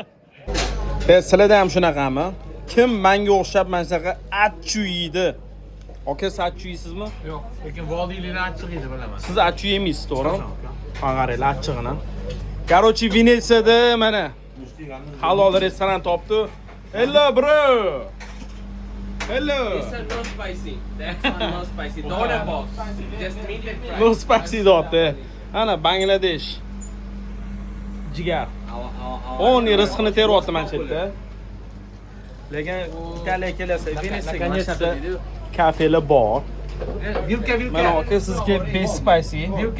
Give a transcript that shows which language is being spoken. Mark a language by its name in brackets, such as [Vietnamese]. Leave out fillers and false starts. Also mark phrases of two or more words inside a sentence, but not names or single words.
[Uzbek] Sizlarda ham shunaqami? Kim menga o'xshab mana shunaqa achchu yeydi? Aka siz achchiq yeysizmi? Yo'q, lekin vodiyliklar achchiq edi bilaman. Siz achchiq yemaysiz, to'g'rimi? Ha, qaranglar achchig'ini. Короче, Venetsiyada mana halol restoran topdi. [English] Hello bro. Hello. This is no spicy. That's one no spicy. Don't have box. Just meat and fry. No spicy [Uzbek] dotdi. Ana Bangladesh. Jigar. [English] Our [Uzbek] O'n rizqini teryapti mana shu yerda. Lekin Italiyaga kelsa, Venetsiyaga mana shu yerda kafelar bor. Vilka. Mana aka sizga [English] best spicy. [Uzbek] Vilka.